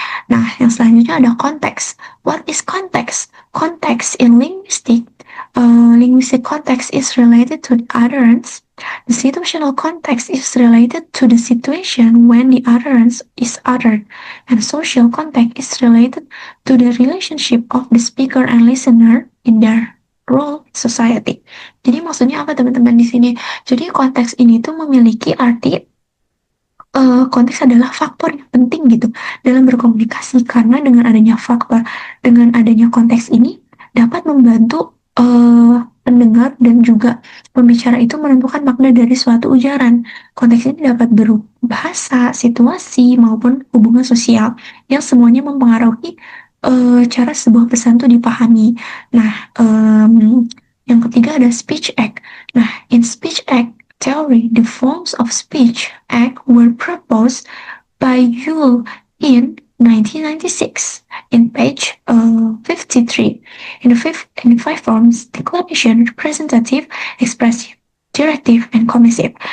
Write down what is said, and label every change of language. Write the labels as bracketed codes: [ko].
[id] Nah, yang selanjutnya ada konteks. [en] What is context? Context in linguistic context is related to the utterance. The situational context is related to the situation when the utterance is uttered, and social context is related to the relationship of the speaker and listener in their role in society. [id] Jadi maksudnya apa teman-teman di sini? Jadi konteks ini tuh memiliki arti konteks adalah faktor yang penting gitu dalam berkomunikasi, karena dengan adanya konteks ini dapat membantu pendengar dan juga pembicara itu menentukan makna dari suatu ujaran. Konteks ini dapat berupa bahasa, situasi, maupun hubungan sosial yang semuanya mempengaruhi cara sebuah pesan itu dipahami. Nah, yang ketiga ada speech act. [en] Nah, in speech act theory, the forms of speech act were proposed by Yule in 1996 in page 53. In the five forms: declaration, representative, expressive, directive, and commissive.